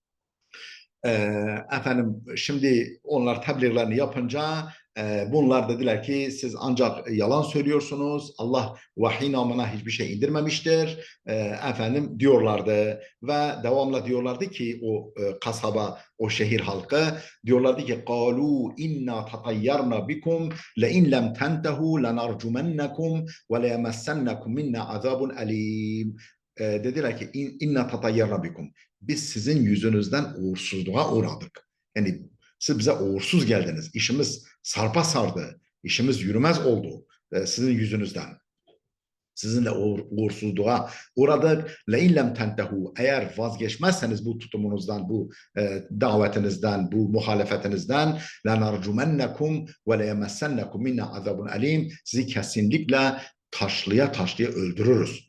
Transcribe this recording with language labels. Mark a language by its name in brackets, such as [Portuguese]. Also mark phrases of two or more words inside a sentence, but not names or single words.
[Turkish] Şimdi onlar tebliğlerini yapınca bunlar dediler ki siz ancak yalan söylüyorsunuz. Allah vahiy namına hiçbir şey indirmemiştir. Diyorlardı ve devamla diyorlardı ki o kasaba, o şehir halkı diyorlardı ki [Arabic] قالوا إنا تطيرنا بكم لئن لم تنتهوا لنرجمنكم وليمسنكم منا عذاب أليم. [Turkish] Dediler ki [Arabic] إنا تطيرنا بكم, [Turkish] biz sizin yüzünüzden uğursuzluğa uğradık. Yani siz bize uğursuz geldiniz. İşimiz sarpa sardı. İşimiz yürümez oldu sizin yüzünüzden. Sizinle uğursuzluğa uğradık. [Arabic] لئن لم تنتهوا, [Turkish] eğer vazgeçmezseniz bu tutumunuzdan, bu davetinizden, bu muhalefetinizden [Arabic] لنرجمنكم وليمسنكم منا عذاب أليم, [Turkish] sizi kesinlikle taşlıya taşlıya öldürürüz.